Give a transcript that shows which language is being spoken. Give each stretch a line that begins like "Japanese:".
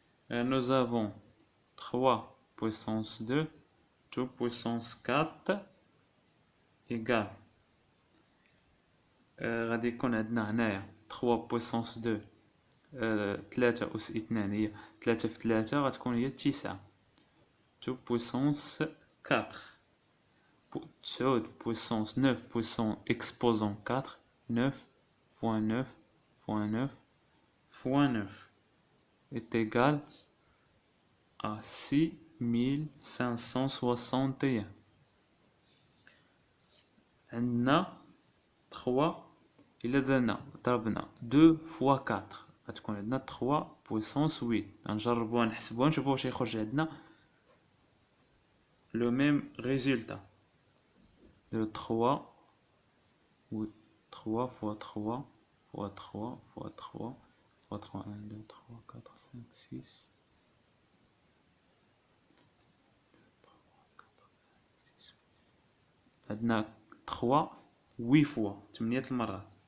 French: Nous avons 3 puissance 2 2 puissance 4 égale
Arabic: غادي يكون عندنا هنايا 3 puissance 2 3 أس 2 هي 3 في 3 غتكون هي 9.
French: 2 puissance 4 9 puissance 9 puissance exposant 4 9 fois 9 fois 9 fois 9 est égal à 6561.
Arabic: عندنا 3 إلا ضربنا 2 fois 4 غتكون عندنا 3 puissance 8. غنجربوها نحسبوها نشوفو واش يخرج عندنا
French: le même résultat de 3 3 fois 3
Arabic: fois 3 fois 3 fois 3 1 2 3 4 5 6 عندنا 3 8 فوا 8 المرات.